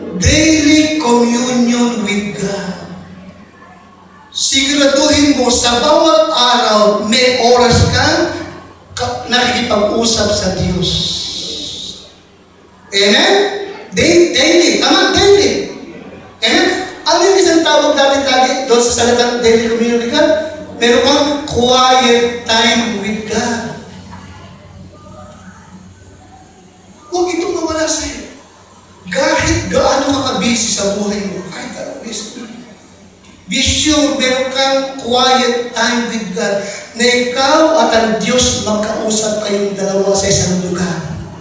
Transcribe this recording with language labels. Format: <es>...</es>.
<en>Daily communion with God.</en> <tl>Siguraduhin mo sa bawat araw, may oras kang nakikipag-usap sa Diyos.</tl> <en>Amen? Daily.</en> <tl>Tama?</tl> <en>Daily. Amen?</en> <tl>Ano yung isang tawag natin lagi doon sa salitang</tl> <en>daily communion with God?</en> <tl>Meron kang</tl> <en>quiet time with God.</en> <tl>Huwag itong mawala sa'yo. Kahit gaano ka ka-busy sa buhay mo, kahit gaano busy.</tl> <en>Be sure</en> <tl>meron kang</tl> <en>quiet time with God</en> <tl>na ikaw at ang Diyos magkausap kayong dalawa sa isang lugar.</tl>